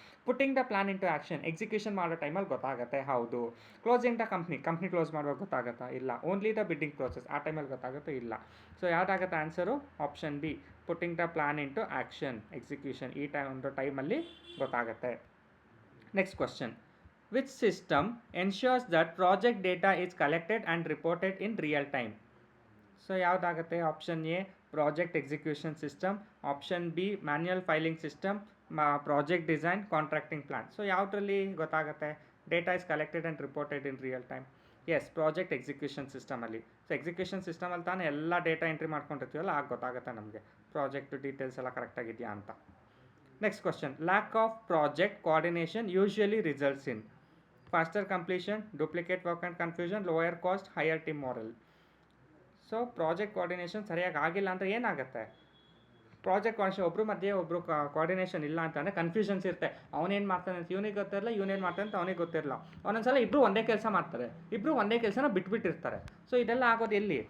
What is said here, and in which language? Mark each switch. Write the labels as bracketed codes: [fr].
[en] putting the plan into action, [kn] execution ಮಾಡೋ ಟೈಮಲ್ಲಿ ಗೊತ್ತಾಗುತ್ತೆ? ಹೌದು. [en] closing the company [kn] ಕ್ಲೋಸ್ ಮಾಡುವಾಗ ಗೊತ್ತಾಗುತ್ತಾ? ಇಲ್ಲ. [en] only the bidding process, [kn] ಆ ಟೈಮಲ್ಲಿ ಗೊತ್ತಾಗುತ್ತೆ? ಇಲ್ಲ. So ಯಾವುದಾಗುತ್ತೆ answer? [en] option B, putting the plan into action, execution [kn] ಈ ಒಂದು ಟೈಮಲ್ಲಿ ಗೊತ್ತಾಗುತ್ತೆ. [en] Next question. Which system ensures that project data is collected and reported in real time? [kn] So ಯಾವುದಾಗುತ್ತೆ? [en] Option A, project execution system. Option B, manual filing system. Project design, contracting plan. [kn] So ಯಾವುದರಲ್ಲಿ ಗೊತ್ತಾಗುತ್ತೆ [en] Data is collected and reported in real time? [kn] S, project execution ಸಿಸ್ಟಮಲ್ಲಿ. So execution ಸಿಸ್ಟಮಲ್ಲಿ ತಾನೇ ಎಲ್ಲ data entry ಮಾಡ್ಕೊಂಡಿರ್ತೀವಲ್ಲ, ಆಗ ಗೊತ್ತಾಗುತ್ತೆ ನಮಗೆ project details ಎಲ್ಲ ಕರೆಕ್ಟಾಗಿದೆಯಾ ಅಂತ. [en] Next question. Lack of project coordination usually results in faster completion, duplicate work and confusion, lower cost, higher team morale. [kn] So project coordination ಸರಿಯಾಗಿ ಆಗಿಲ್ಲ ಅಂದರೆ ಏನಾಗುತ್ತೆ? ಪ್ರಾಜೆಕ್ಟ್ ಕೋಆರ್ಡಿನೇಷನ್ ಒಬ್ಬರು ಮಧ್ಯೆ ಒಬ್ಬರು ಕೋಆರ್ಡಿನೇಷನ್ ಇಲ್ಲ ಅಂತಂದರೆ ಕನ್ಫ್ಯೂಷನ್ಸ್ ಇರುತ್ತೆ. ಅವನೇನು ಮಾಡ್ತಾನೆ ಅಂತ ಇವನಿಗೆ ಗೊತ್ತಿರಲ್ಲ, ಇವನೇನು ಮಾಡ್ತಾನೆ ಅಂತ ಅವನಿಗೆ ಗೊತ್ತಿರಲ್ಲ. ಒಂದೊಂದ್ಸಲ ಇಬ್ಬರು ಒಂದೇ ಕೆಲಸ ಮಾಡ್ತಾರೆ, ಇಬ್ಬರು ಒಂದೇ ಕೆಲಸನ ಬಿಟ್ಬಿಟ್ಟಿರ್ತಾರೆ. ಸೊ ಇದೆಲ್ಲ ಆಗೋದು ಎಲ್ಲಿ?